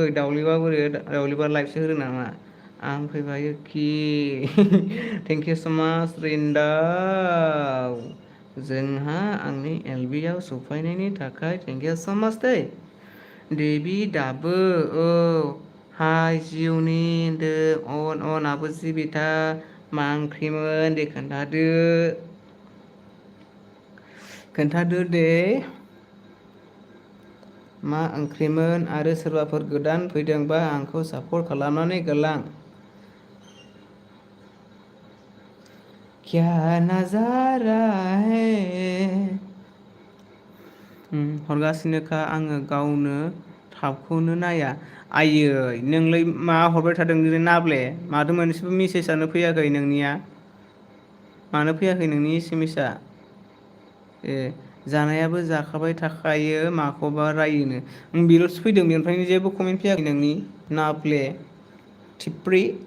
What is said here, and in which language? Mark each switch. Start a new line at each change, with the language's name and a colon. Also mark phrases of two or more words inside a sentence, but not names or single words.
Bodo: दाउलेबा लाइभसो होदों नामा आं फैबाय खि
English: thank you so much
Bodo: रिन्दाव जोंहा आंनि एलबिआव सफैनायनि थाखाय
English: thank you so much
Bodo: दै देबि दाबो औ हाय जिउनि होनदों आब' जिबिथा मा ओंख्रिमोन दे खोन्थादो दे मा ओंख्रिमोन आरो सोरबाफोर गोदान फैदोंबा आंखौ सापर्ट खालामनानै गालां।
Hindi: क्या नजारा है।
Bodo: हरगासिनोखा आङो गावनो थाबखौनो नाया। आयै नोंलाय मा हरबाय थादों नाब्ले माथो मोनसेबो मेसेजआनो फैयाखै नोंनिया। मानो फैयाखै नोंनि एसएमएसआ? ए जानायाबो जाखाबाय थाखायो माखौबा रायोनो बेल'सो फैदों बेनिफ्रायनो जेबो कमेन्ट फैयाखै नोंनि नाफ्ले थिफ्रि।